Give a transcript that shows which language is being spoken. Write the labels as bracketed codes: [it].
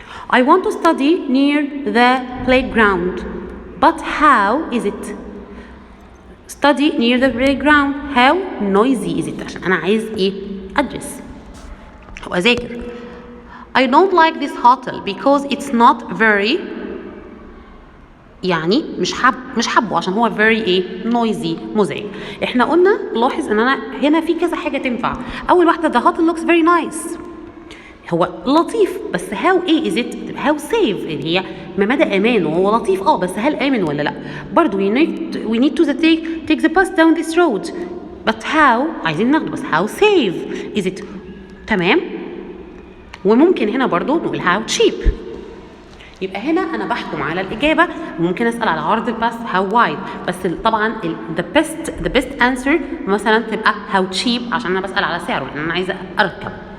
[en] I want to study near the playground but how is it؟ study near the playground how noisy is it [ar] عشان أنا عايز إيه؟ أدرس أو أذاكر. [en] I don't like this hotel because it's not very [ar] يعني مش حبه عشان هو [en] very [ar] ايه [en] noisy [ar] مزعج. احنا قلنا لاحظ ان انا هنا في كذا حاجه تنفع. اول واحده [en] the hotel looks very nice [ar] هو لطيف بس [en] how [ar] ايه [en] is it how safe [ar] اللي هي ما مدى امانه هو لطيف بس هل امن ولا لا. برضو [en] we need to take the bus down this road but how [ar] عايزين ناخده بس [en] how safe is it [ar] تمام. وممكن هنا برضو نقول [en] how cheap. [ar] يبقى هنا انا بحكم على الاجابه وممكن اسال على عرض الباص [en] how wide [ar] بس طبعا [en] the best answer [ar] مثلا تبقى [en] how cheap [ar] عشان انا بسال على سعره لان انا عايزه اركب.